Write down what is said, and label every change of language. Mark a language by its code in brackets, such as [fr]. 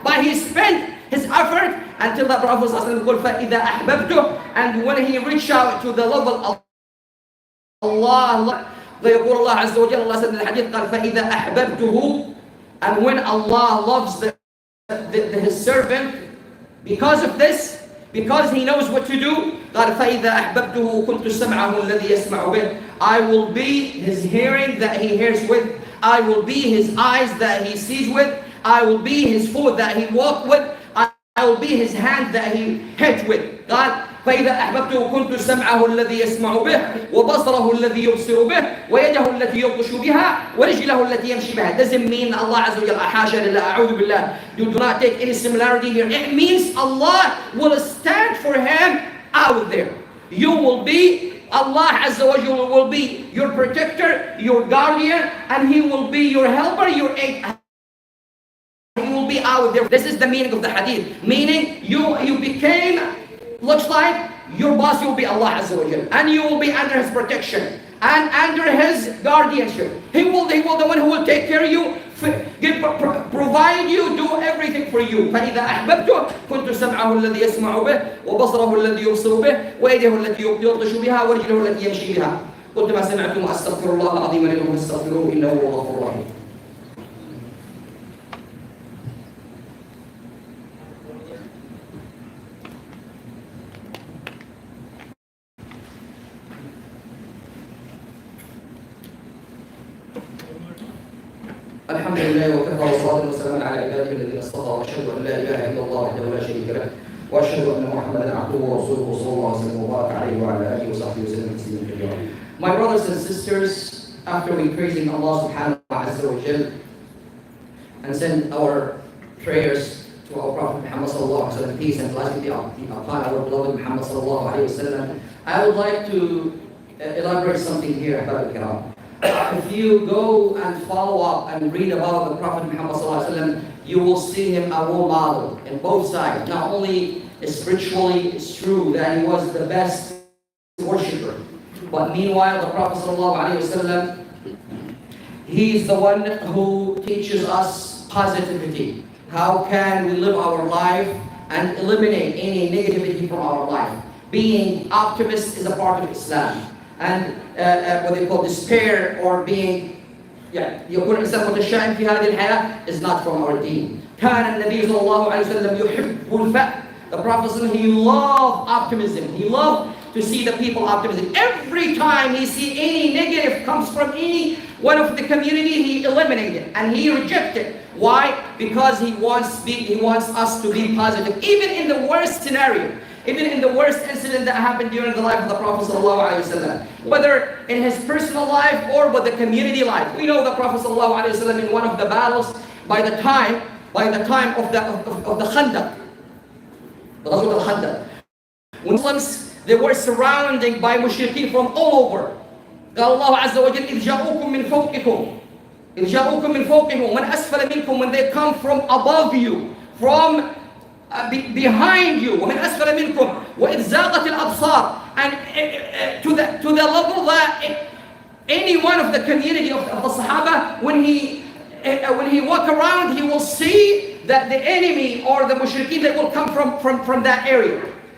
[en] But he spent his effort until the Prophet [ar] فَإِذَا أَحْبَبْتُهُ, [en] and when he reached out to the level of Allah, [ar] يقول الله عز وجل, [en] Allah said in the hadith, [ar] قال فَإِذَا أَحْبَبْتُهُ, [en] and when Allah loves his servant, because of this, because he knows what to do, [ar] قال فإذا أحببته كنت سمعه الذي يسمع به. [en] I will be his hearing that he hears with. I will be his eyes that he sees with. I will be his foot that he walks with. I will be his hand that he heads with. [ar] قال فإذا أحببته كنت سمعه الذي يسمع به وبصره الذي يبصر به ويده التي يبطش بها ورجله التي يمشي بها. [en] Doesn't mean Allah Azza wa Jalla, [ar] حاشا لله أعوذ بالله, [en] you do not take any similarity here. It means Allah will stand for him out there. You will be, Allah Azza wa Jalla will be your protector, your guardian, and he will be your helper, your aid. He will be out there. This is the meaning of the hadith. Meaning you became, looks like your boss will be Allah Azza wa Jalla, and you will be under his protection and under his guardianship. He will the one who will take care of you, provide you, do everything for you. [ar] فإذا أحببته كنت سمعه الذي يسمع به وبصره الذي يبصر به ويده التي يبطش بها ورجله التي يمشي بها. قلت ما سمعتم وأستغفر الله العظيم لكم فاستغفروه إنه هو الغفور الرحيم. الحمد لله وكفى والصلاة والسلام على عباده الذين اصطفى واشهد ان لا اله الا الله وحده لا شريك له واشهد ان محمدا عبده ورسوله صلى الله عليه وسلم وبارك عليه وعلى اله وصحبه وسلم تسليما كثيرا. [en] My brothers and sisters, after we praising Allah subhanahu wa ta'ala and send our prayers to our Prophet Muhammad sallallahu alaihi wasallam, peace and blessing be upon our beloved Muhammad sallallahu alaihi wasallam, I would like to elaborate something here about Kiram. If you go and follow up and read about the Prophet Muhammad ﷺ, you will see him a role model in both sides. Not only spiritually, it's true that he was the best worshipper, but meanwhile the Prophet ﷺ, he is the one who teaches us positivity. How can we live our life and eliminate any negativity from our life? Being optimist is a part of Islam. And what they call despair or being [ar] يكون الإنسان متشائم في هذه الحياة [en] is not from our deen. [ar] كان النبي صلى الله عليه وسلم يحب الفأل. [en] The Prophet, he loved optimism. He loved to see the people optimistic. Every time he see any negative comes from any one of the community, he eliminated it and he rejected it. Why? Because he wants us to be positive, even in the worst scenario. Even in the worst incident that happened during the life of the Prophet ﷺ, whether in his personal life or with the community life. We know the Prophet ﷺ in one of the battles, by the time of the Khandaq, the Ghazwat al-Khandaq, when Muslims, they were surrounded by mushrikeen from all over. [ar] قال الله عز وجل إذ جاءوكم من فوقكم إذ جاءوكم من فوقكم ومن أسفل منكم, [en] when they come from above you, from behind you, [ar] ومن أسفل منكم وإذ زاغت الأبصار, [en] and to the level that any one of the community of the Sahaba, when he walk around, he will see that the enemy or the mushrikeen that will come from that area.